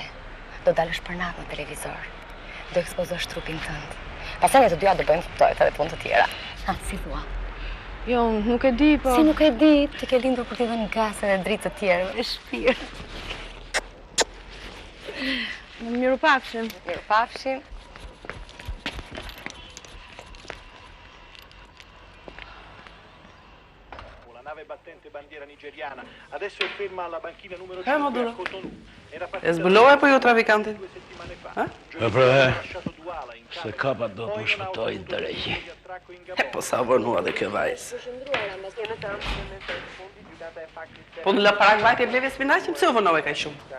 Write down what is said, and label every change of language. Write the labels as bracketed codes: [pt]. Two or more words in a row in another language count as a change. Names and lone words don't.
[sq] Do dalësh për natë në televizor. Do ekspozosh trupin tënd. Pastaj ne të dyja do bëjmë fotohet edhe punë të tjera. Ha, si thua? Jo, nuk e di, po... Si nuk e di, ti ke lindur për t'i dhënë gasë dhe dritë të tjerë. E shpirë. Miru pafshim. Miru pafshim. [it] Nave battente bandiera nigeriana. Adesso è ferma alla banchina numero 5 a Cotonou. [sq] E zbulova apo jo trafikantin? Se kapat do të shpëtoj drejtë. Po sa vërnua dhe kjo vajzë. Po në Laparak vajt e bleve spinaqin, pse u vërnove kaj shumë?